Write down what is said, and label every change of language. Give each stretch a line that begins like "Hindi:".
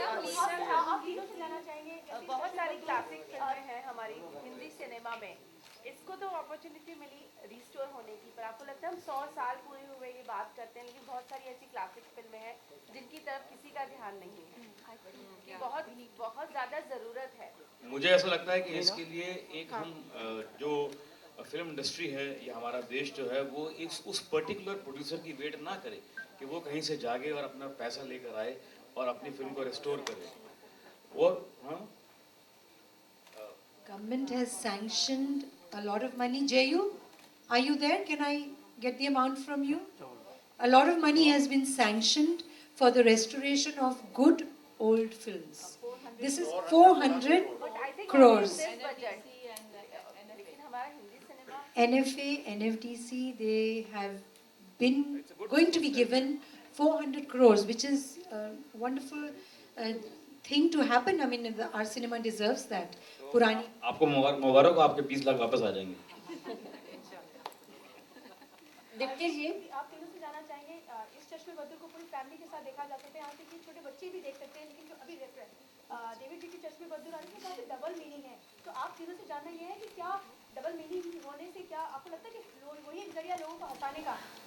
Hindi: आप तीनों से जानना चाहेंगे बहुत सारी क्लासिक फिल्में हैं हमारी हिंदी सिनेमा में, इसको तो अपॉर्चुनिटी मिली रिस्टोर होने की, पर आपको लगता है हम 100 साल पूरे हुए ये बात करते हैं लेकिन बहुत सारी ऐसी क्लासिक फिल्में हैं जिनकी तरफ किसी का ध्यान नहीं है, कि बहुत बहुत ज़्यादा ज़रूरत है। मुझे ऐसा लगता है कि इसके लिए एक हम जो फिल्म इंडस्ट्री है या हमारा देश जो है वो उस पर्टिकुलर प्रोड्यूसर की वेट ना करे कि वो कहीं से जागे और अपना पैसा लेकर आए और अपनी फिल्म को रिस्टोर करे। और हाँ,
English: Government has sanctioned a lot of money. Jayu, are you there? Can I get the amount from you? A lot of money has been sanctioned for the restoration of good old films. This is 400 crores. NFA, NFDC, they have been going to be given 400 crores, which is a wonderful thing to happen. I mean, our cinema deserves that.
Hindi: पुरानी आपको मुबारक हो, आपके 20 लाख वापस आ जाएंगे। दीप्ति जी आप तीनों से जानना चाहेंगे इस चश्मे बद्दल को पूरी फैमिली के साथ देखा जा सकता है, यहाँ तक कि छोटे बच्चे भी देख सकते हैं, लेकिन जो अभी रेफरेंस डेविड जी की चश्मे बद्दल आ रही है काफी डबल मीनिंग है, तो आप तीनों से जानना ये है कि क्या डबल मीनिंग होने से क्या आपको लगता है कि वही एक जरिया लोगों को हंसाने का?